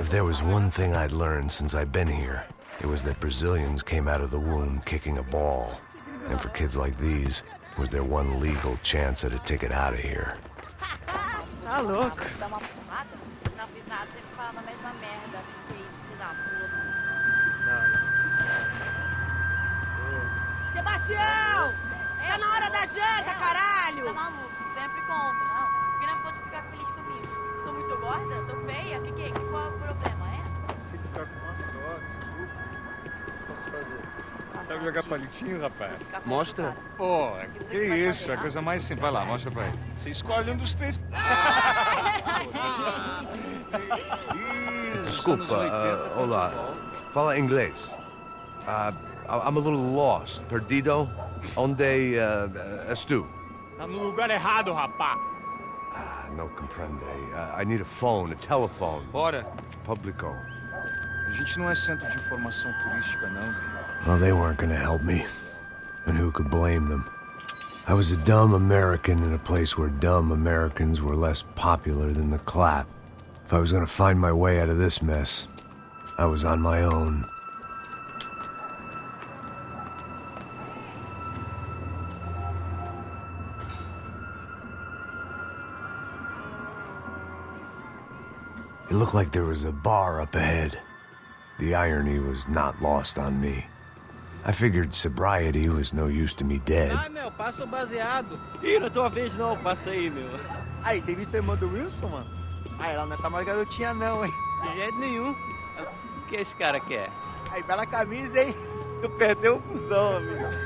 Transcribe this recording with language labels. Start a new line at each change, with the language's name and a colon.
English: If there was one thing I'd learned since I'd been here, it was that Brazilians came out of the womb kicking a ball. And for kids like these, was their one legal chance at a ticket out of here.
Portuguese: Tá louco. Dá uma porrada? Não fiz nada, sempre falando a mesma merda. Que isso, filho da puta. Sebastião! Tá na hora da janta, caralho! Tá maluco, sempre conta. Não, porque não pode ficar feliz comigo. Tô muito gorda? Tô feia? Qual é o problema, é? Você ficar com uma sorte, desculpa. Posso fazer? Sabe jogar palitinho, rapaz? Mostra. Pô, que isso, é a coisa mais simples. Vai lá, mostra pra ele. Você escolhe um dos três. Desculpa, olá. Fala inglês.
English: I'm a little lost.
Portuguese: Perdido? Onde és tu? Tá no lugar errado, rapá.
Spanish: No comprende.
English: I need a phone, a telephone.
Portuguese: Bora. Publico. A gente não é centro de informação turística, não, velho.
English: Well, they weren't gonna help me. And who could blame them? I was a dumb American in a place where dumb Americans were less popular than the clap. If I was gonna find my way out of this mess, I was on my own. It looked like there was a bar up ahead. The irony was not lost on me. I figured sobriety was no use to me dead.
Portuguese: Ah, meu, passa o baseado. Ih, não é tua vez não, passa aí, meu. Aí, tem visto a irmã do Wilson, mano? Ah, ela não tá mais garotinha não, hein? De jeito nenhum. O que esse cara quer? Aí, bela camisa, hein? Tu perdeu o cuzão, amigo.